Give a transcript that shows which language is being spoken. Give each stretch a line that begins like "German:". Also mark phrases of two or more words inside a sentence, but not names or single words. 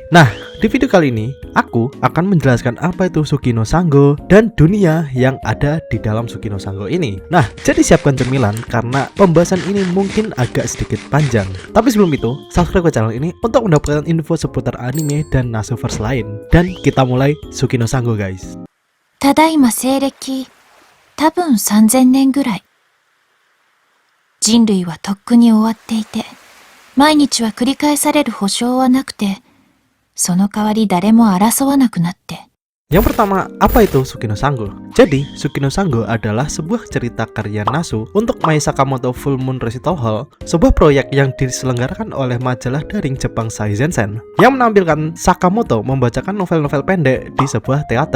Indonesian: Nah, di video kali ini, aku akan menjelaskan apa itu Suki no Sango dan dunia yang ada di dalam Suki no Sango ini. Nah, jadi siapkan cemilan karena pembahasan ini mungkin agak sedikit panjang. Tapi sebelum itu, subscribe ke channel ini untuk mendapatkan info seputar anime dan Nasuverse lain. Dan kita mulai Suki no Sango, guys.
Japanese: ただいま西暦、多分3000年ぐらい。人類はとっくに終わっていて、毎日は繰り返される保証はなくて、その代わり誰も争わなくなって。
Indonesian: Yang pertama, apa itu Suki no Sango? Jadi, Suki no Sango adalah sebuah cerita karya Nasu untuk Mai Sakamoto Full Moon Recital Hall, sebuah proyek yang diselenggarakan oleh majalah daring Jepang Saizensen, yang menampilkan Sakamoto membacakan novel-novel pendek di sebuah teater.